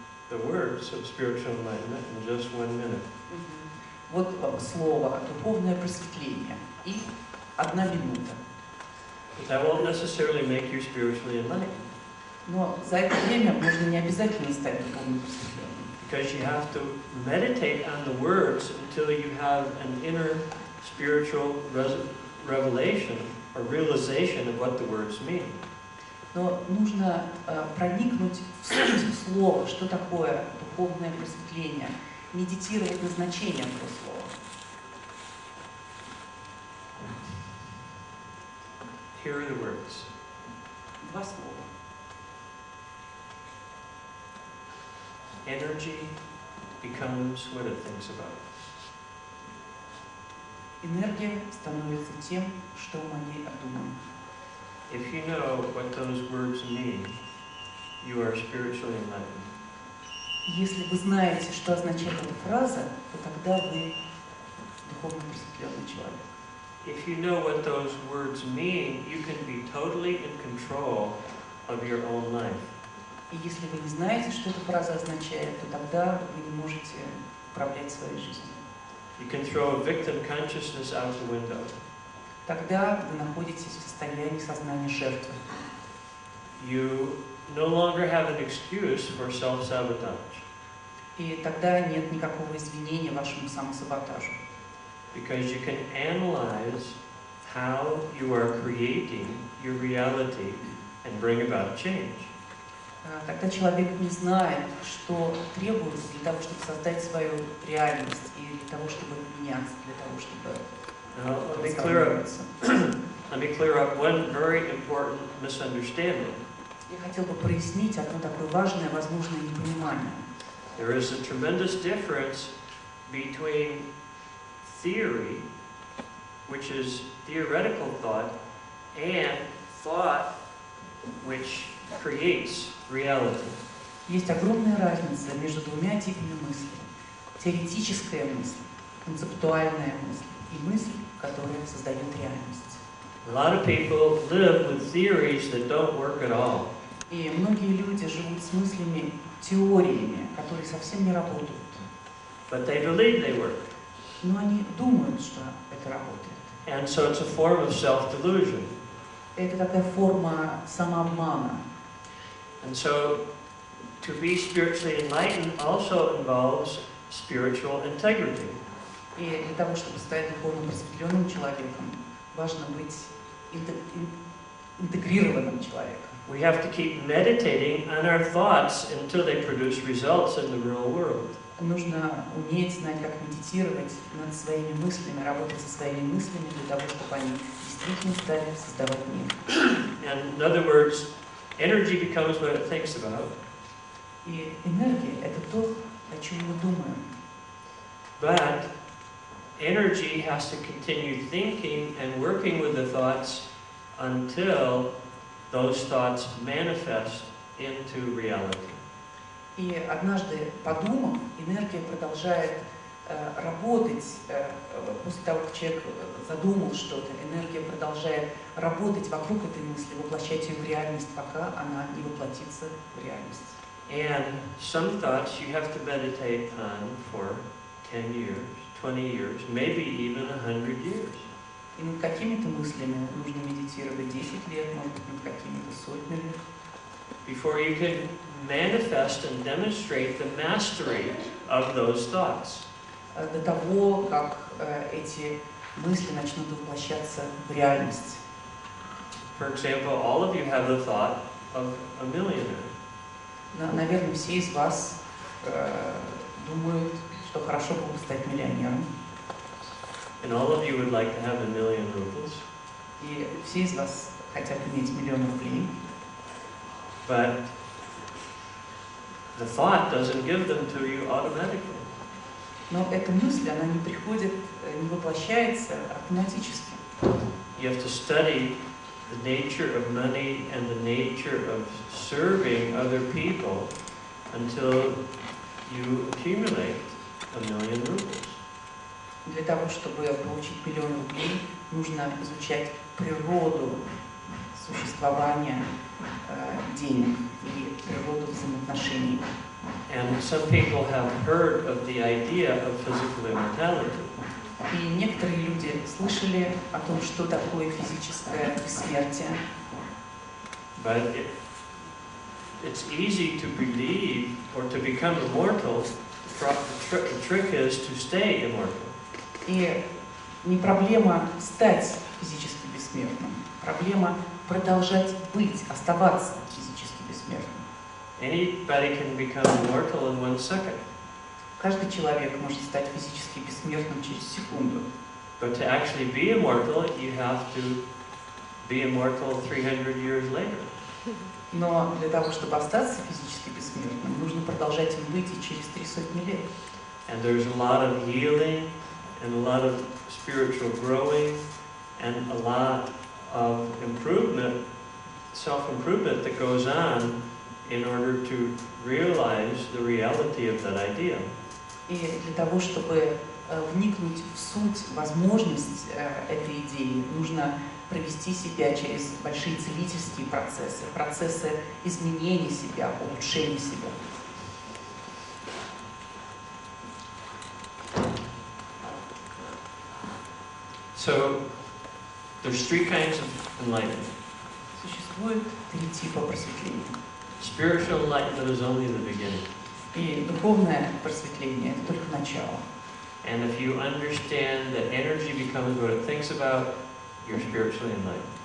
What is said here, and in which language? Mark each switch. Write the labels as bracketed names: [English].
[English] The words of spiritual enlightenment in just 1 minute. [Russian] Вот слово «духовное просветление» и 1 минута. [English] But that won't necessarily make you spiritually enlightened. [Russian] Но за это время можно не обязательно стать духовно просветленным. [English] Because you have to meditate on the words until you have an inner spiritual revelation or realization of what the words mean. [Russian] Но нужно проникнуть в суть слова, что такое духовное просветление, медитировать на значение этого слова. [English] Here are the words. [Russian] 2 слова. [English] Energy becomes what it thinks about. [Russian] Энергия становится тем, что мы о ней думаем. [English] If you know what those words mean, you are spiritually enlightened. [Russian] Если вы знаете, что означает эта фраза, то тогда вы духовно просветленный человек. [English] If you know what those words mean, you can be totally in control of your own life. [Russian] И если вы не знаете, что эта фраза означает, то тогда вы не можете управлять своей жизнью. [English] You can throw victim consciousness out the window. [Russian] Тогда вы находитесь в состоянии сознания жертвы. [English] You no longer have an excuse for self-sabotage. [Russian] И тогда нет никакого извинения вашему самосаботажу. [English] Because you can analyze how you are creating your reality and bring about change. [Russian] Тогда человек не знает, что требуется для того, чтобы создать свою реальность, и для того, чтобы меняться, для того, чтобы [English] Let me clear up one very important misunderstanding. [Russian] Я хотел бы прояснить одно такое важное, возможное непонимание. [English] There is a tremendous difference between theory, which is theoretical thought, and thought, which creates reality. [Russian] Есть огромная разница между 2 типами мысли. Теоретическая мысль, концептуальная мысль и мысль, которая создает реальность. [English] A lot of people live with theories that don't work at all. [Russian] И многие люди живут с мыслями, теориями, которые совсем не работают. [English] But they believe they work. [Russian] Но они думают, что это работает. [English] And so it's a form of self-delusion. [Russian] Это такая форма самообмана. [English] And so to be spiritually enlightened also involves spiritual integrity. [Russian] И для того, чтобы стать духовно просветленным человеком, важно быть интегрированным человеком. [English] We have to keep meditating on our thoughts until they produce results in the real world. [Russian] Нужно уметь, знать, как медитировать над своими мыслями, работать со своими мыслями для того, чтобы они действительно стали создавать мир. [English] And in other words, energy becomes what it thinks about. [Russian] И энергия – это то, о чем мы думаем. [English] But energy has to continue thinking and working with the thoughts until those thoughts manifest into reality. [Russian] И однажды, подумав, энергия продолжает работать, после того, как человек задумал что-то, энергия продолжает работать вокруг этой мысли, воплощать ее в реальность, пока она не воплотится в реальность. [English] And some thoughts you have to meditate on for 10 years, 20 years, maybe even 100 years. [Russian] И над какими-то мыслями нужно медитировать 10 лет, может быть, над какими-то сотни лет. [English] before you can manifest and demonstrate the mastery of those thoughts. [Russian] До того, как эти мысли начнут воплощаться в реальность. [English] For example, all of you have the thought of a millionaire. [Russian] Наверное, все из вас думают, что хорошо было бы стать миллионером. [English] And all of you would like to have 1,000,000 rubles. [Russian] И все из вас хотят иметь 1,000,000 рублей. [English] But the thought doesn't give them to you automatically. [Russian] Но эта мысль, она не приходит, не воплощается автоматически. [English] You have to study the nature of money and the nature of serving other people until you accumulate 1,000,000 rubles. [Russian] Для того, чтобы получить 1,000,000 рублей, нужно изучать природу существования денег и природу взаимоотношений. [English] And some people have heard of the idea of physical immortality. [Russian] И некоторые люди слышали о том, что такое физическое бессмертие. [English] But it's easy to believe or to become immortal. The trick is to stay immortal. [Russian] И не проблема стать физически бессмертным, проблема продолжать быть, оставаться физически бессмертным. [English] Anybody can become immortal in 1 second. [Russian] Каждый человек может стать физически бессмертным через секунду. [English] But to actually be immortal, you have to be immortal 300 years later. [Russian] Но для того, чтобы остаться физически бессмертным, нужно продолжать им быть и через 300 лет. [English] And there's a lot of healing and a lot of spiritual growing and a lot of improvement, self-improvement that goes on in order to realize the reality of that idea. [Russian] И для того, чтобы вникнуть в суть, возможность этой идеи, нужно провести себя через большие целительские процессы, процессы изменения себя, улучшения себя. [English] So there's 3 kinds of enlightenment. [Russian] Существует 3 типа просветления. [English] Spiritual enlightenment is only the beginning. [Russian] И духовное просветление – это только начало. [English] And if you understand that energy becomes what it thinks about, you're spiritually enlightened.